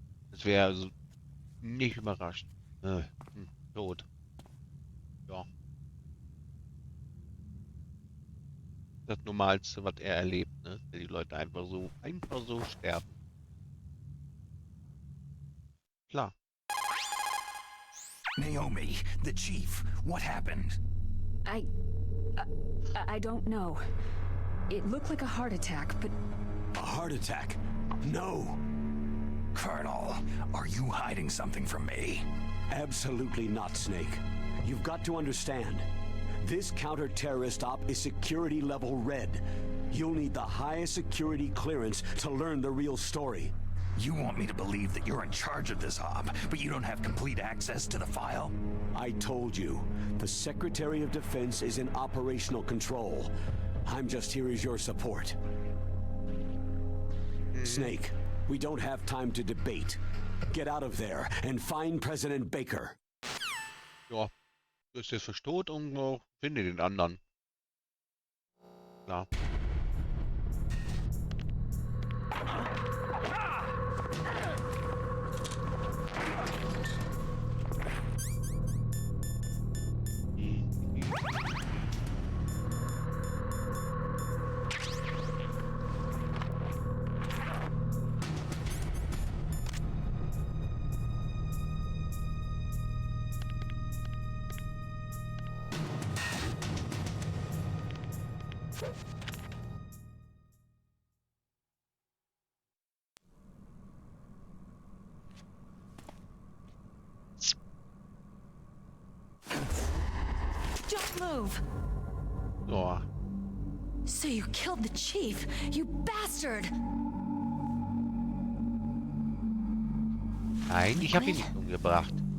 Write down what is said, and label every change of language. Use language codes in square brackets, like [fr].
[de] Das wäre also nicht überraschend. Tot. Ja. Das Normalste, was er erlebt, ne? Dass die Leute einfach so sterben. Klar. [en] Naomi, the chief, what happened? I don't know. It looked like a heart attack, but... A heart attack? No. Colonel, are you hiding something from me? Absolutely not, Snake. You've got to understand. This counter-terrorist op is security level red. You'll need the highest security clearance to learn the real story. You want me to believe that you're in charge of this op, but you don't have complete access to the file? I told you, the Secretary of Defense is in operational control. I'm just here as your support. Snake, we don't have time to debate. Get out of there and find President Baker. [de] Ja, du bist jetzt verstoht und finde den anderen. Klar. [en] Don't move! So. So you killed the chief, you bastard! [de] Nein, ich habe ihn nicht umgebracht.